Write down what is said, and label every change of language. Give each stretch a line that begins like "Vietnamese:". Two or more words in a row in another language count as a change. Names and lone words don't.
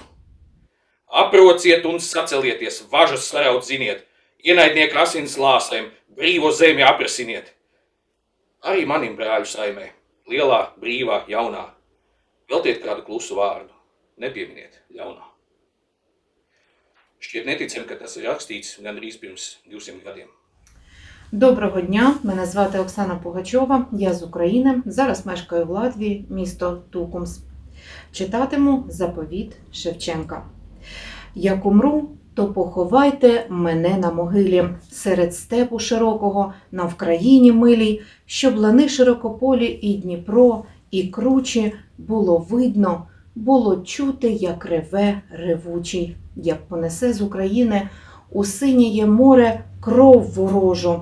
Latvian: Aprociet un sacelieties, važas saraut ziniet, ienaidnieku asins lāsēm, brīvo zemi aprasiniet. Arī manim brāļu saimē, lielā, brīvā, jaunā, veltiet kādu klusu vārdu, nepieminiet ļaunā. Šķiet neticam, ka tas ir rakstīts gandrīz pirms 200 gadiem.
Ukrainian: Доброго дня, мене звати Оксана Пугачова, я з України, зараз мешкаю в Латвії, місто Тукумс. Читатиму заповіт Шевченка. Як умру, то поховайте мене на могилі, серед степу широкого, на Вкраїні милій, щоб лани широкополі і Дніпро, і кручі було видно, було чути, як реве ревучий, як понесе з України у синіє море кров ворожу.